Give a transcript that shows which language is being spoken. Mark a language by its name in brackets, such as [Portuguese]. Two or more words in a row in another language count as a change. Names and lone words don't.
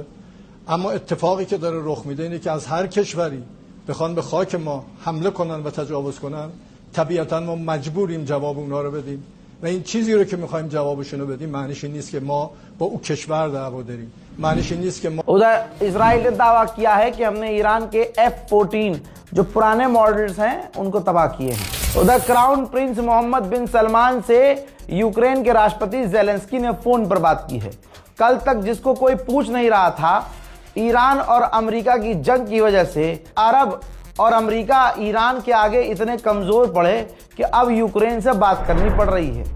[Persian] اما اتفاقی که داره رخ میده اینه که از هر کشوری بخوان به خاک ما حمله کنن و تجاوز کنن، طبیعتا ما مجبوریم جواب اونها رو بدیم و این چیزی رو که میخوایم جوابشون رو بدیم معنیش این نیست که ما با او کشور دعوا داریم، معنیش این نیست که ما [Hindi] उधर इसराइल ने दावा किया है कि हमने ईरान के F-14 जो पुराने मॉडल्स हैं उनको तबाह किए हैं। उधर क्राउन प्रिंस मोहम्मद बिन सलमान से यूक्रेन के राष्ट्रपति जेलेंस्की ने फोन पर बात की है। कल तक जिसको कोई पूछ नहीं रहा था, ईरान और अमेरिका की जंग की वजह से अरब और अमेरिका ईरान के आगे इतने कमजोर पड़े कि अब यूक्रेन से बात करनी पड़ रही है।